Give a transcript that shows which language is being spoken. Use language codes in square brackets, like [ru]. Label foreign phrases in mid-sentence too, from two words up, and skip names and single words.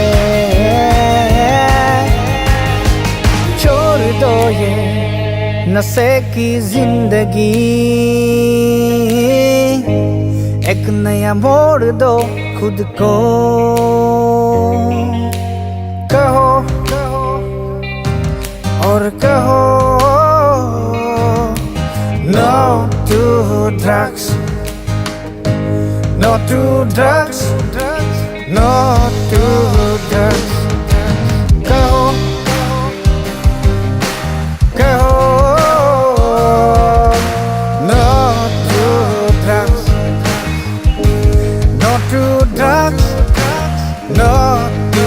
[hi] छोड़ दो ये नशे की जिंदगी, एक नया मोड़ दो खुद को, कहो और कहो [en] no to drugs, no to drugs, no to drugs. [hi] Kaho, kaho, [en] no to drugs, no to drugs, no